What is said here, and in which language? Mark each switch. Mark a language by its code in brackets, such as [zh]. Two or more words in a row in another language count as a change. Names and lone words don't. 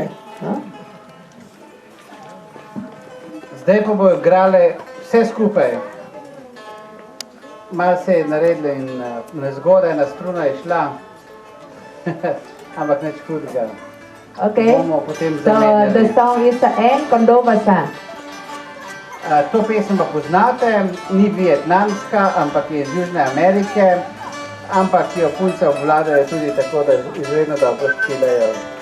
[sl] No? Zdaj pa bojo igrale vse skupaj. Malo se je naredilo in nezgodaj, na struna je šla, ampak nič hudega. Okay, Bomo potem so zamenjali. [en] the song is En Condovasa. [sl] To pesem pa poznate, ni vietnamska, ampak je iz Južne Amerike. ampak jo punce obvladajo tudi tako, da izredno dobro špilejo.